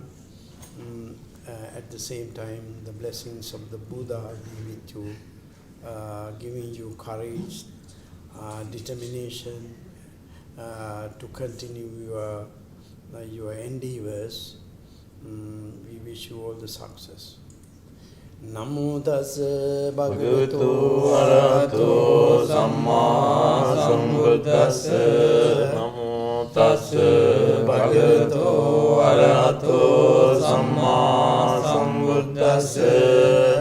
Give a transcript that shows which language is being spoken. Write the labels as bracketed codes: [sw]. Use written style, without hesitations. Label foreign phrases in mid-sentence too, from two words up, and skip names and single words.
[en] At the same time, the blessings of the Buddha be with you, giving you courage, determination, to continue your endeavors. We wish you all the success. [pi] Namo tassa bhagavato arahato samma sambuddhassa. Namo tassa bhagavato arahato samma sambuddhassa.